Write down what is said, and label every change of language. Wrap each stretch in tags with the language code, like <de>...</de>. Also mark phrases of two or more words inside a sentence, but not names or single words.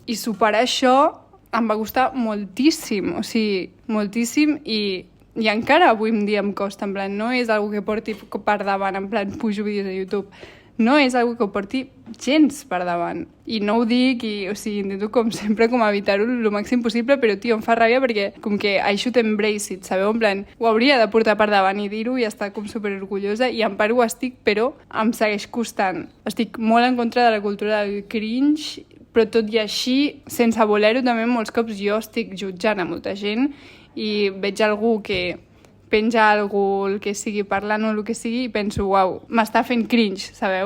<ca>I superar això em va costar moltíssim, o sigui, moltíssim, i encara avui en dia em costa, en plan, no és algo que porti per davant, en plan, pujo vídeos a YouTube. No és algo que ho porti gens per davant. I no ho dic, o sigui, intento com sempre com evitar-ho el màxim possible, però, tio, em fa ràbia perquè com que</ca> <en>I should embrace it,</en> <ca>sabeu? En plan, ho hauria de portar per davant i dir-ho i estar com superorgullosa, i en part ho estic, però em segueix costant. Estic molt en contra de la cultura del cringe, però tot i així, sense voler-ho, també molts cops jo estic jutjant a molta gent i veig algú que penja algú, el que sigui, parlant o el que sigui, i penso, uau, m'està fent cringe, sabeu?</ca>